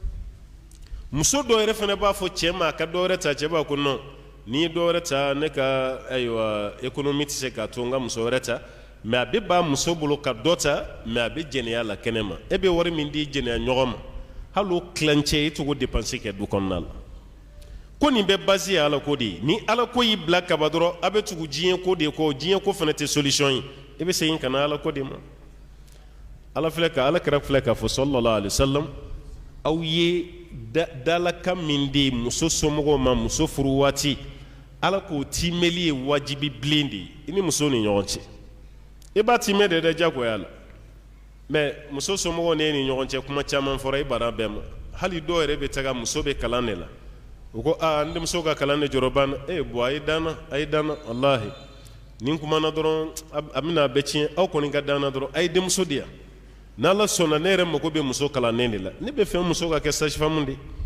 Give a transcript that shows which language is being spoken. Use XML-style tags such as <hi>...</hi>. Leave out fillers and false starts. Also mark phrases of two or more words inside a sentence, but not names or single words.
<bm>muso dɔ yɛrɛ fana b'a fɔ cɛ ma a ka dɔ wɛrɛ ta cɛ b'a ko non n'i ye dɔ wɛrɛ ta ne ka ayiwa économie tɛ se k'a to n ka muso wɛrɛ ta mais a bɛ ban muso bolo ka dɔ ta mais a bɛ jɛnɛya la kɛnɛ ma e bɛ wari min di jɛnɛya ɲɔgɔn ma hali o tilancɛ e t'o dépenser kɛ du kɔnɔna la ko nin bɛ base ye ala ko de ye ni ala ko y'i bila kaba dɔrɔn a bɛ tugu diɲɛ ko de kɔ diɲɛ ko fana tɛ solution ye e bɛ segin ka na ala ko de ma ala filɛ ka ala kɛra filɛ k'a fɔ</bm> <ar>صلى الله عليه وسلم</ar> <bm>aw ye dalakan min di muso somɔgɔw ma muso furu waati ala k'o timɛli ye wajibi bilen de ye i ni muso ni ɲɔgɔn cɛ i b'a timɛ de dɛ jagoya la mais muso somɔgɔw ne ni ɲɔgɔn cɛ kuma caman fɔra i bara bɛɛ ma hali dɔw yɛrɛ bɛ taga muso bɛ kalan de la u ko n denmuso ka kalan de jɔrɔ banna bon a ye danna wallahi nin kumana dɔrɔn a bɛna a bɛɛ tiɲɛ aw kɔni ka danna dɔrɔn a ye denmuso di yan n'ala sɔnna ne yɛrɛ mago bɛ muso kalannen de la ne bɛ fɛ muso ka kɛ sage-femme de</bm>